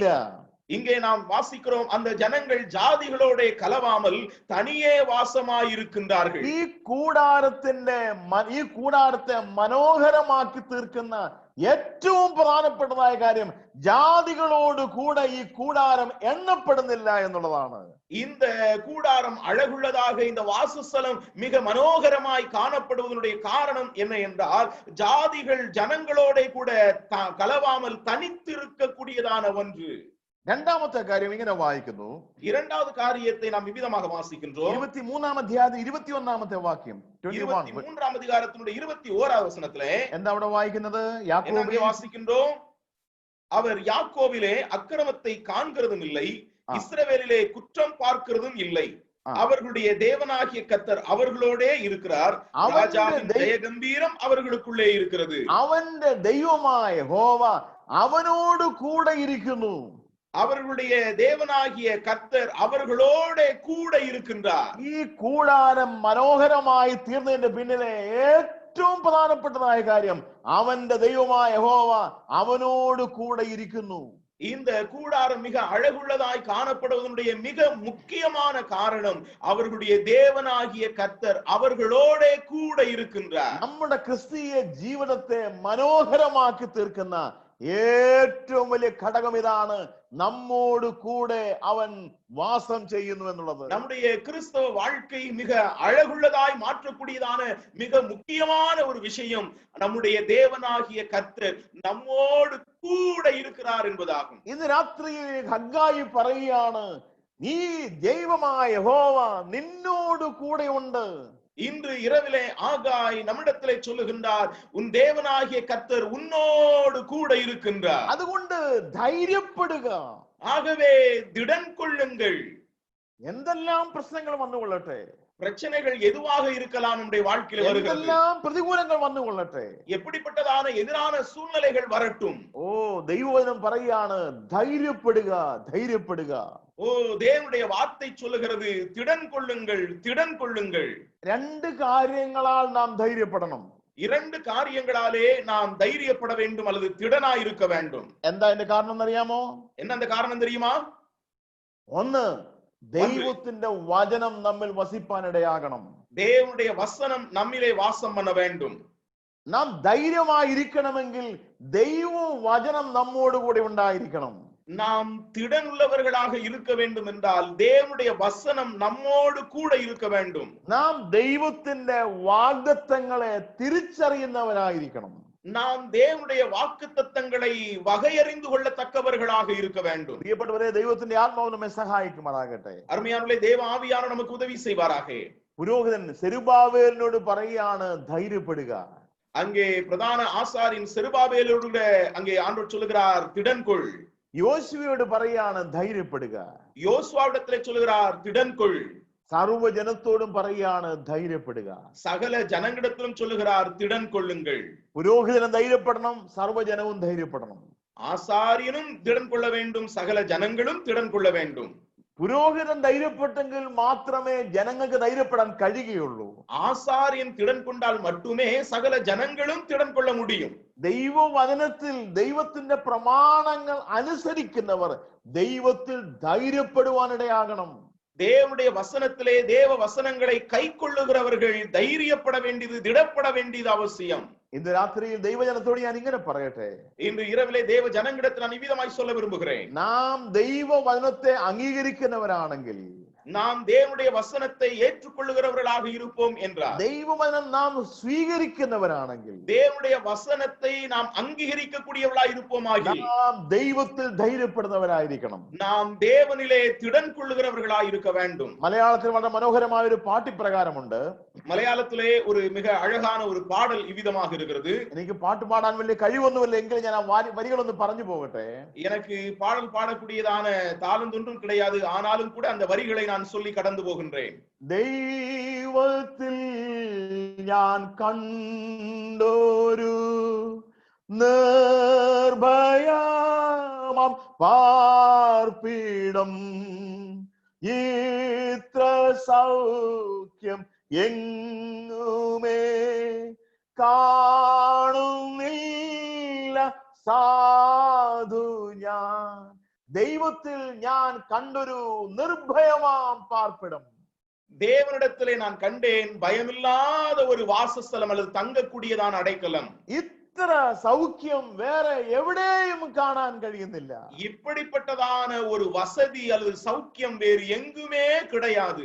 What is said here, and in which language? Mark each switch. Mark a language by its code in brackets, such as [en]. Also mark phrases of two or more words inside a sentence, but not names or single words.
[ta] இங்கே நாம் வாசிக்கிறோம், அந்த ஜனங்கள் ஜாதிகளோட கலவாமல் தனியே வாசமாயிருக்கின்றார்கள். [ml] ഈ കൂടാരത്തെ മനോഹരമാക്കി തീർക്കുന്ന ഏറ്റവും പ്രധാനപ്പെട്ടതായ കാര്യം, ജാതികളോട് കൂടെ ഈ കൂടാരം എണ്ണപ്പെടുന്നില്ല എന്നുള്ളതാണ്. [ta] இந்த கூடாரம் அழகுள்ளதாக, இந்த வாசஸ்தலம் மிக மனோகரமாய் காணப்படுவதனுடைய காரணம் என்ன என்றால், ஜாதிகள் ஜனங்களோட கூட கலவாமல் தனித்திருக்க கூடியதான ஒன்று. [ml] രണ്ടാമത്തെ കാര്യം ഇങ്ങനെ വായിക്കുന്നു. [ta] இரண்டாவது காரியத்தை நாம் விவிதமாக வாசிக்கின்றோம். [ml] 23-ാം അധ്യായത്തിൽ 21-ാമത്തെ വാക്യം, [ta] 23-ஆம் அதிகாரத்தினுடைய 21வது வசனத்திலே [ml] എന്താ അവിടെ വായിക്കുന്നത്? [ta] யாக்கோபை வாசிக்கின்றோம். அவர் யாக்கோபிலே அக்கிரமத்தை காண்கிறதும் இல்லை, இஸ்ரவேலிலே குற்றம் பார்க்கிறதும் இல்லை. அவர்களுடைய தேவனாகிய கர்த்தர் அவர்களோடே இருக்கிறார். ராஜாவின் ஜெய கம்பீரம் அவர்களுக்குள்ளே இருக்கிறது. [ml] അവന്റെ ദൈവമായ യഹോവ അവനോട് കൂടെ ഇരിക്കുന്നു. [ta] அவர்களுடைய தேவனாகிய கர்த்தர் அவர்களோட கூட இருக்கின்றார். [ml] ഈ കൂടാരം മനോഹരമായി തീർന്നതിന്റെ പിന്നിലെ ഏറ്റവും പ്രധാനപ്പെട്ടതായ കാര്യം, അവന്റെ ദൈവമായ യഹോവ അവനോട് കൂടെ ഇരിക്കുന്നു. [ta] இந்த கூடாரம் மிக அழகுள்ளதாய் காணப்படுவதனுடைய மிக முக்கியமான காரணம், அவர்களுடைய தேவனாகிய கர்த்தர் அவர்களோட கூட இருக்கின்றார். [ml] നമ്മുടെ ക്രിസ്തീയ ജീവിതത്തെ മനോഹരമാക്കി തീർക്കുന്ന ഏറ്റവും വലിയ ഘടകം ഇതാണ്, നമ്മോട് കൂടെ അവൻ വാസം ചെയ്യുന്നു എന്നുള്ളത്. [ta] நம்முடைய கிறிஸ்தவ வாழ்க்கை மிக அழகுள்ளதாய் மாற்றக்கூடியதான மிக முக்கியமான ஒரு விஷயம், நம்முடைய தேவனாகிய கர்த்தர் நம்மோடு கூட இருக்கிறார் என்பதாகும். [ml] ഇന്ന് രാത്രിയിൽ ഹഗ്ഗായി പറയുകയാണ്, നീ ദൈവമായ യഹോവ നിന്നോട് കൂടെ ഉണ്ട്. [ta] இன்று இரவிலே ஆகாய் நம்மிடத்திலே சொல்லுகின்றார், உன் தேவனாகிய கர்த்தர் உன்னோடு கூட இருக்கின்றார். [ml] അതുകൊണ്ട് ധൈര്യപ്പെടുക. [ta] ஆகவே திடன் கொள்ளுங்கள். [ml] എന്തെല്ലാം പ്രശ്നങ്ങൾ വന്നുകൊള്ളട്ടെ, [ta] பிரச்சனைகள் எதுவாக இருக்கலாம் நம்முடைய வாழ்க்கையில் வருகிறது. [ml] എന്തെല്ലാം പ്രതികൂലങ്ങൾ വന്നു കൊള്ളട്ടെ, [ta] எப்படிப்பட்டதான எதிரான சூழ்நிலைகள் வரட்டும், [ml] ഓ ദൈവവചനം പറയാണ് ധൈര്യപ്പെടുക, ധൈര്യപ്പെടുക. [ta] ஓ தேவனுடைய வார்த்தை சொல்லுகிறது, திடன் கொள்ளுங்கள், திடன் கொள்ளுங்கள். [ml] രണ്ട് കാര്യങ്ങളാൽ നാം ധൈര്യപ്പെടണം. [ta] இரண்டு காரியங்களாலே நாம் தைரியப்பட வேண்டும் அல்லது திடனாய் இருக்க வேண்டும். [ml] എന്താ അതിന്റെ കാരണം എന്നറിയാമോ? [ta] என்ன அந்த காரணம் தெரியுமா? [ml] ഒന്ന്, ദൈവത്തിന്റെ വചനം നമ്മിൽ വസിപ്പാനിടയാകണം. [ta] தேவனுடைய வசனம் நம்மிலே வாசம் பண்ண வேண்டும். [ml] നാം ധൈര്യമായിരിക്കണമെങ്കിൽ ദൈവ വചനം നമ്മോട് കൂടെ ഉണ്ടായിരിക്കണം. [ta] நாம் திடன் உள்ளவர்களாக இருக்க வேண்டும் என்றால் தேவனுடைய வசனம் நம்மோடு கூட இருக்க வேண்டும். [ml] നാം ദൈവത്തിന്റെ വാഗ്ദത്തങ്ങളെ തിരിച്ചറിയുന്നവരായിരിക്കണം. [ta] நாம் தேவனுடைய வாக்குத்தத்தங்களை வகையறிந்து கொள்ளத்தக்கவர்களாக இருக்க வேண்டும். [ml] പ്രിയപ്പെട്ടവരെ, ദൈവത്തിന്റെ ആത്മാവ് നമ്മെ സഹായിക്കുമാറാകട്ടെ. [ta] அருமையானவர்களே, தேவ ஆவியானவர் நமக்கு உதவி செய்வாராக. [ml] പുരോഹിതൻ സെരുബാബേലിനോട് പറയുകയാണ്, ധൈര്യപ്പെടുക. [ta] அங்கே பிரதான ஆசாரின் செருபாபேலோடு அங்கே ஆண்டவர் சொல்லுகிறார், திடன் கொள். [ml] യോശുവയോട് പറയാണ്, ധൈര്യപ്പെടുക. [ta] யோசுவாவிடத்திலே சொல்லுகிறார், திடன் கொள். [ml] സർവ്വജനത്തോടും പറയാണ്, ധൈര്യപ്പെടുക. [ta] சகல ஜனங்களிடத்திலும் சொல்லுகிறார், திடன் கொள்ளுங்கள். [ml] പുരോഹിതനും ധൈര്യപ്പെടണം, സർവ്വജനവും ധൈര്യപ്പെടണം. [ta] ஆசாரியனும் திடன் கொள்ள வேண்டும், சகல ஜனங்களும் திடன் கொள்ள வேண்டும். [ml] പുരോഹിതൻ ധൈര്യപ്പെട്ടെങ്കിൽ മാത്രമേ ജനങ്ങൾക്ക് ധൈര്യപ്പെടാൻ കഴിയുകയുള്ളൂ. [ta] ஆசாரியன் திடன் கொண்டால் மட்டுமே சகல ஜனங்களும் திடன் கொள்ள முடியும். [ml] ദൈവവചനത്തിൽ ദൈവത്തിന്റെ പ്രമാണങ്ങൾ അനുസരിക്കുന്നവർ ദൈവത്തിൽ ധൈര്യപ്പെടുവാനിടയാകണം. [ta] தேவனுடைய வசனத்திலே தேவ வசனங்களை கை கொள்ளுகிறவர்கள் தைரியப்பட வேண்டியது, திடப்பட வேண்டியது அவசியம். [ml] ഇന്ന് രാത്രിയിൽ ദൈവജനത്തോട് ഞാൻ ഇങ്ങനെ പറയട്ടെ, [ta] இன்று இரவிலே தேவ ஜனங்களிடத்தில் நான் இவ்விதமாய் சொல்ல விரும்புகிறேன். [ml] നാം ദൈവവചനത്തെ അംഗീകരിക്കുന്നവരാണെങ്കിൽ, [ta] நாம் தேவனுடைய வசனத்தை ஏற்றுக்கொள்ளுகிறவர்களாக இருப்போம் என்றார், [ml] ദൈവവചനം നാം സ്വീകരിക്കുന്നവരാണെങ്കിൽ, [ta] தேவனுடைய வசனத்தை நாம் அங்கீகரிக்க கூடியவர்களாக இருப்போமாகில் [ml] നാം ദൈവത്തിൽ ധൈര്യപ്പെടുന്നവരായിരിക്കണം. [ta] நாம் தேவனிலே திடன் கொள்ளுகிறவர்களாக இருக்க வேண்டும். [ml] മലയാളത്തിൽ വളരെ മനോഹരമായ ഒരു പാട്ടിപ്രകാരമുണ്ട്. [ta] மலையாளத்திலே ஒரு மிக அழகான ஒரு பாடல் இவ்விதமாக இருக்கிறது. [ml] എനിക്ക് പാട്ട് പാടാൻ വലിയ കഴിവൊന്നുമില്ല, എങ്കിലും ഞാൻ ആ വരികളൊന്ന് പറഞ്ഞു പോകട്ടെ. [ta] எனக்கு பாடல் பாடக்கூடியதான தாளந்தொன்றும் கிடையாது, ஆனாலும் கூட அந்த வரிகளை நான் சொல்லி கடந்து போகின்றேன். [ml] ദൈവത്തിൽ ഞാൻ കണ്ടൊരു നിർഭയമാം പാർപ്പിടം, ഇത്ര സൗഖ്യം എങ്ങുമേ കാണുന്നില്ല സാധു ഞാൻ. ദൈവത്തിൽ ഞാൻ കണ്ടൊരു നിർഭയമാം പാർപ്പിടം. [ta] தேவனிடத்திலே நான் கண்டேன் பயமில்லாத ஒரு வாசஸ்தலம் அல்லது தங்கக்கூடியதான அடைக்கலம். [ml] ഇത്ര സൗഖ്യം വേറെ എവിടെയും കാണാൻ കഴിയുന്നില്ല. [ta] இப்படிப்பட்டதான ஒரு வசதி அல்லது சௌக்கியம் வேறு எங்குமே கிடையாது.